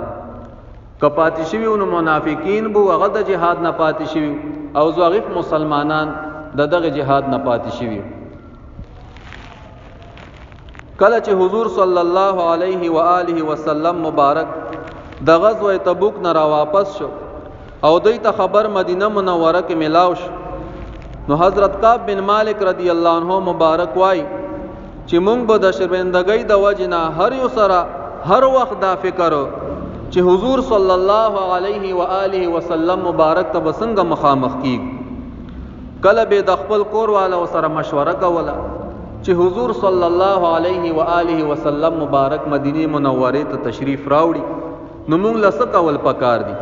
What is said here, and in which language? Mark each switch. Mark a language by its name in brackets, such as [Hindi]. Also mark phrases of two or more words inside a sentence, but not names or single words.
[Pashto] کپاتې شوی نو منافقین بو هغه د جهاد نه پاتې شوی او ضعیف مسلمانان دغه جهاد نه پاتې شوی. کله چې حضور [Arabic] صلی الله علیه و آله وسلم [Pashto] مبارک د غزوه تبوک نه را واپس شو او دوی ته خبر مدینه منوره کې ملاو شو نو حضرت کعب بن مالک [Arabic] رضی اللہ عنہ [Pashto] مبارک وای چې مونږ به د شرمندګۍ د وجنه هر یو سره هر وخت دا فکر چې حضور [Arabic] صلی الله علیه و آله وسلم [Pashto] مبارک ته بسنګ مخامخ کیږي. کله به د خپل کور والو سره مشوره کوله چې حضور [Arabic] صلی الله علیه و آله وسلم [Pashto] مبارک مدینه منوره ته تشریف راوړي نو مونږ لسه کول پکار دي.